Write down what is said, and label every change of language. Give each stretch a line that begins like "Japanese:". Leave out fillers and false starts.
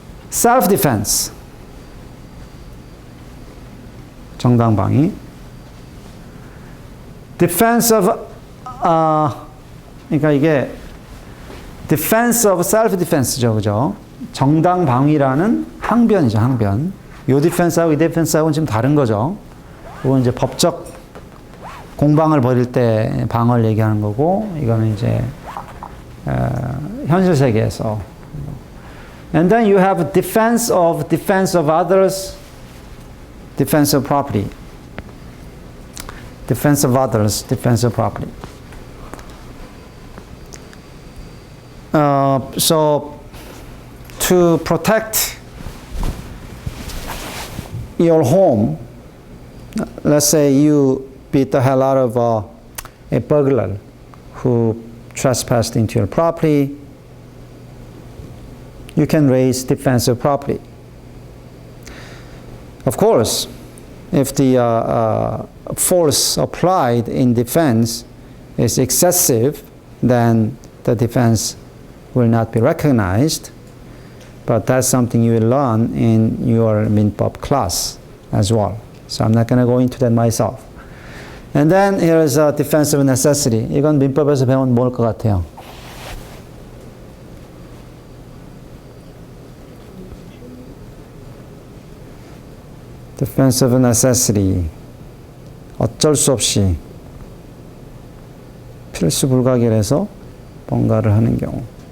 English: Self-defense.
Korean: 정당방위.
English: Defense of,
Korean: 그러니까 이게
English: defense of self-defense죠, 그죠?
Korean: 정당방위라는 항변이죠, 항변. 요 디펜스하고 이 디펜스하고는 지금 다른 거죠. 그건 이제 법적 공방을 벌일 때 방어를 얘기하는 거고, 이거는 이제 현실 세계에서.
English: And then you have defense of others, defense of property. Defense of others, defense of property. So to protect your home, let's say you beat the hell out of a burglar who trespassed into your property, you can raise defense of property. Of course, if the force applied in defense is excessive, then the defense will not be recognized. But that's something you will learn in your
Korean: 민법
English: class as well. So I'm not going to go into that myself. And then here is a defense of necessity.
Korean: 이건 민법에서 배운 뭘 것 같아요?
English: Defense of necessity.
Korean: 어쩔 수 없이 필수 불가결해서 뭔가를 하는 경우.